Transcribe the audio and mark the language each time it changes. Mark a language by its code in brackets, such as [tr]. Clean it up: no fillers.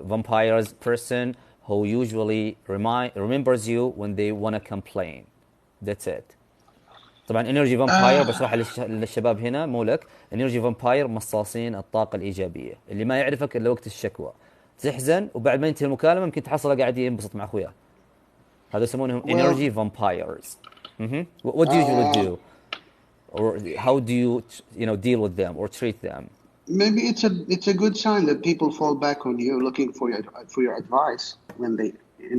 [en] vampires person who usually remembers you when they want to complain. That's it. [ar] طبعا انرجي فامباير uh, بشرح للشباب هنا مو لك. انرجي فامباير مصاصين الطاقه الايجابيه اللي ما يعرفك الا وقت الشكوى. تحزن وبعد ما ينتهي المكالمه يمكن تحصله قاعد ينبسط مع اخوياه. هذا يسمونهم well, [en] energy vampires. What do you usually uh, do, or how do you deal with them or treat them? maybe it's a good sign that people fall back on you looking for your advice when they in